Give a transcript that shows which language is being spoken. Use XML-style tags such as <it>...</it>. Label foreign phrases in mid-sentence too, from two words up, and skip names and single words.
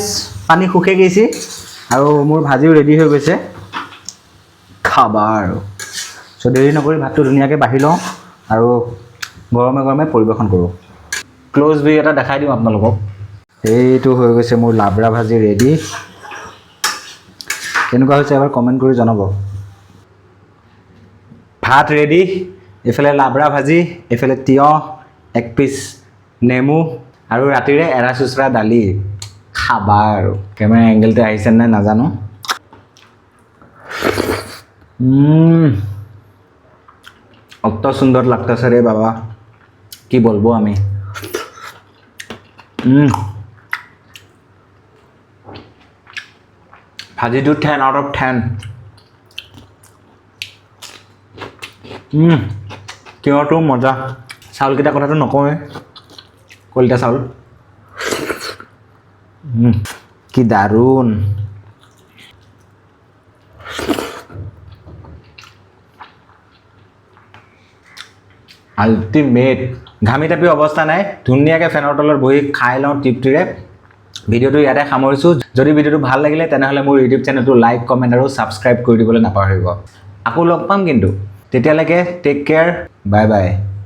<as>পানী শুকাই গৈছে আৰু মোৰ ভাজিও ৰেডি হৈ গৈছে খাবা আৰু চ' দেৰি নকৰি ভাতটো ধুনীয়াকৈ বাঢ়ি লওঁ আৰু গৰমে গৰমে পৰিৱেশন কৰোঁ</as> <en>close view</en> <as>এটা দেখাই দিওঁ আপোনালোকক এইটো হৈ গৈছে মোৰ লাবৰা ভাজি ৰেডি কেনেকুৱা হৈছে এবাৰ কমেণ্ট কৰি জনাব ভাত ৰেডি এইফালে লাবৰা ভাজি এইফালে তিয়ঁহ এক পিচ নেমু আৰু ৰাতিৰে এৰা চুচৰা দালি খাবা আৰু কেমেৰা এংগেলটো আহিছে নাই নাজানো</as> <bn>অত সুন্দর লাগতেছে রে বাবা কি বলবো আমি</bn> <as>ভাজিটো</as> <en>10 out of 10</en> <as>তিয়ঁহটো মজা চাউলকেইটা কথাটো নকওঁৱে কলিতা চাউল কি দাৰুণ আল্টিমেট ঘামি টাপি অৱস্থা নাই ধুনীয়াকৈ ফেনৰ তলত বহি খাই লওঁ তৃপ্তিৰে ভিডিঅ'টো ইয়াতে সামৰিছোঁ যদি ভিডিঅ'টো ভাল লাগিলে তেনেহ'লে মোৰ ইউটিউব চেনেলটো</as> <en>like comment</en> <as>আৰু ছাবস্ক্ৰাইব কৰি দিবলৈ নাপাহৰিব আকৌ লগ পাম কিন্তু তেতিয়ালৈকে</as> <en>take care bye bye</en>